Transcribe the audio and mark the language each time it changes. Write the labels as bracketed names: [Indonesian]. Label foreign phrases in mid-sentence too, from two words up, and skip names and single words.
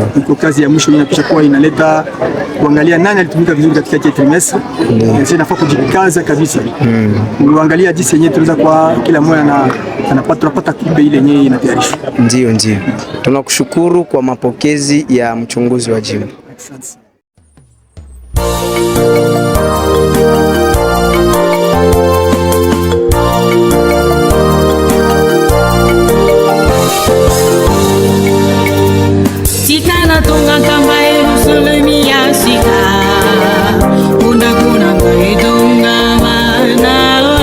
[Swahili] Iko kazi ya mwisho inapisha kuwa inaleta kuangalia nani alitumika vizuri katika trimester. Sasa inafaa kujikaza kabisa. Uangalia jinsi yenyewe tunaweza kwa kila mmoja anapata kumbe ile yenyewe inatayarishwa. Ndio. Tunakushukuru kwa mapokezi ya mchunguzi wa jimbo. Sikana tonga kamba Yerusalemi ya sika kuna kaidonga mana